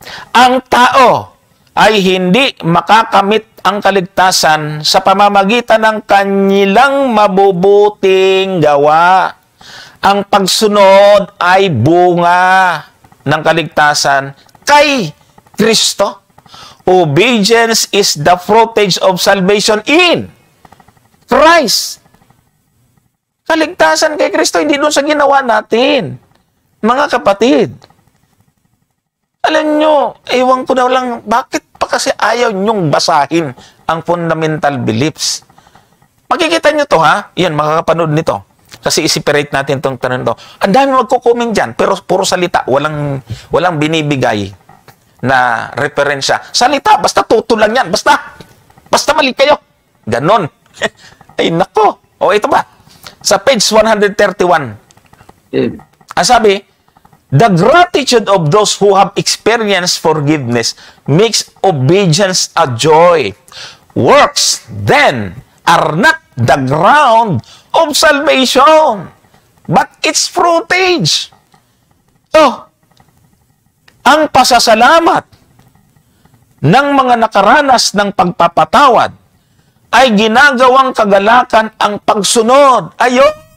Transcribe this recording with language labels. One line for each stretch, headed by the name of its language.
Filipino: Ang tao ay hindi makakamit ang kaligtasan sa pamamagitan ng kanilang mabubuting gawa. Ang pagsunod ay bunga ng kaligtasan kay Kristo.
English: Obedience is the fruitage of salvation in Christ.
Filipino: Kaligtasan kay Kristo, hindi doon sa ginawa natin. Mga kapatid, alam nyo, ewan ko na lang, bakit pa kasi ayaw nyong basahin ang fundamental beliefs? Makikita nyo to ha, yan, makakapanood nito. Kasi i-separate natin itong tanong to. Ang dami magko-comment dyan, pero puro salita, walang binibigay na referensya. Salita, basta tuto lang yan. Basta mali kayo. Ganon. Ay, nako. Ito ba? Sa page 131. Ang sabi,
English: the gratitude of those who have experienced forgiveness makes obedience a joy. Works, then, are not the ground of salvation, but its fruitage.
Filipino: Ang pasasalamat ng mga nakaranas ng pagpapatawad ay ginagawang kagalakan ang pagsunod. Ayon!